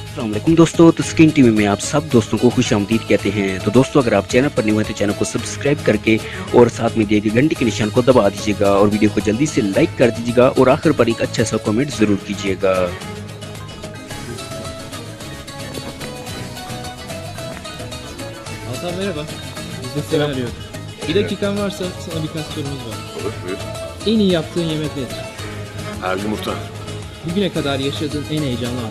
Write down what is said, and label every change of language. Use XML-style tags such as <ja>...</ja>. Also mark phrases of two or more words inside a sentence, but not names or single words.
<hi>अस्सलाम वालेकुम दोस्तों, तो स्क्रीन टीवी में आप सब दोस्तों को खुशामदीद कहते हैं। तो दोस्तों, अगर आप चैनल पर न्यू हैं तो चैनल को सब्सक्राइब करके और साथ में दिए गए घंटी के निशान को दबा दीजिएगा और वीडियो को जल्दी से लाइक कर दीजिएगा और आखिर पर एक अच्छा सा कमेंट ज़रूर कीजिएगा।</hi> <tr>Hasan merhaba. Biz de seni arıyorduk. Bir dakikan varsa sana birkaç sorumuz var. Olur, buyur. En iyi yaptığın yemek nedir? Her yumurta. Bugüne kadar yaşadığın en heyecanlı an.</tr>